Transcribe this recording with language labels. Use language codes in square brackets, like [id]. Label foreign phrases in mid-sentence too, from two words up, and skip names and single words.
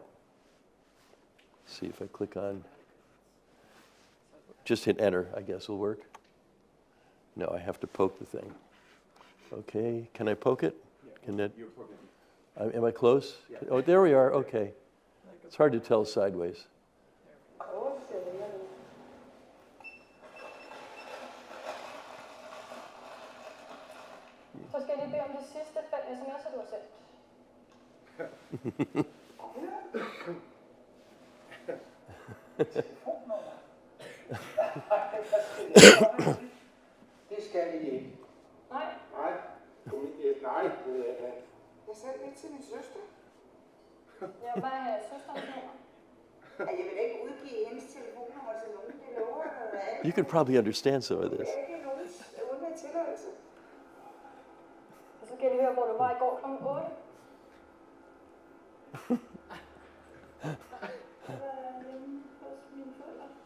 [en] See if I click on, just hit enter, I guess will work. No, I have to poke the thing. Okay, can I poke it? Can that? You're poking. Am I close? Yeah. Oh, there we are, okay. It's hard to tell sideways. [da] Så skal jeg lige bede om de sidste 5 sms'er, du har sendt. Det skal I ikke. Nej. Nej. Nej. Jeg sendte det til min søster. Ja, hvad er søsterens nummer? Jeg vil ikke udgive hendes telefonnummer til nogen. Det lover jeg. [en] You can probably understand some of this. [da] Det er ikke nogen uden tilladelse. Og så kan jeg lige høre, hvor du var i går kl. 8. Hos mine forældre.